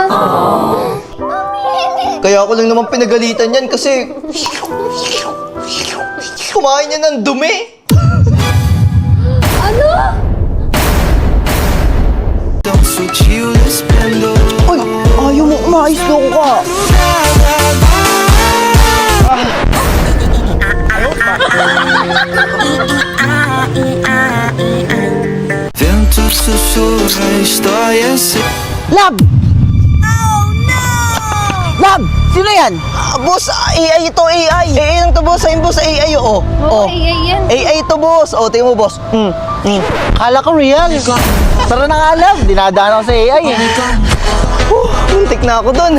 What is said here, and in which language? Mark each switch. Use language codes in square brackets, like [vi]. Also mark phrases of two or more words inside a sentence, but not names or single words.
[tl] Kaya ako lang naman pinagalitan yan kasi... kumain niya ng dumi. Ano? Uy, ayaw mo umayos doon ka. [pt] Vento sussurra histórias. [en] Lab! Oh, no! [tl] Lab! Sino yan? Boss, AI ito, AI. AI lang to, boss. Ayun, boss, AI, oo. Oo, AI yan. AI ito, boss. O, tingnan mo, boss. Kala ko real. Tara na nga, Lab. Dinadaan ako sa AI, eh. Muntik na ako dun.